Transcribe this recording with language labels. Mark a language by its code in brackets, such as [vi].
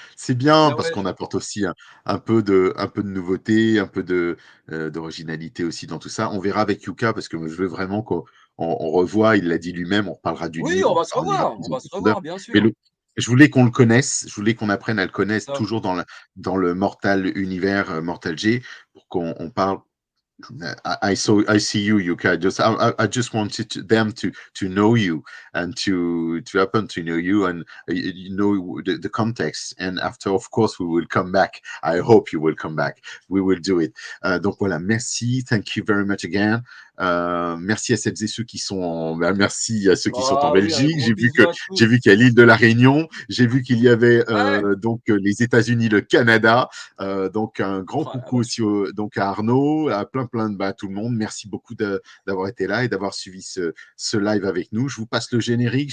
[fr] C'est bien parce qu'on apporte aussi un peu de nouveauté, un peu d'originalité aussi dans tout ça. On verra avec Jukka parce que je veux vraiment qu'on revoie, il l'a dit lui-même, on reparlera du livre. Oui, on va se revoir, bien sûr. Mais je voulais qu'on le connaisse, je voulais qu'on apprenne à le connaître toujours dans le Mortal univers, MortalG, pour qu'on parle. [en] I see you, Jukka. I just wanted them to know you and to happen to know you and you know the context. And after, of course, we will come back. I hope you will come back. We will do it. [fr] Donc voilà, merci. [en] Thank you very much again. [fr] Merci à celles et ceux qui sont merci à ceux qui sont en Belgique. J'ai vu qu'il y a l'île de la Réunion. J'ai vu qu'il y avait donc les États-Unis, le Canada. Donc un grand coucou aussi donc à Arnaud, à plein de tout le monde. Merci beaucoup d'avoir été là et d'avoir suivi ce live avec nous. Je vous passe le générique.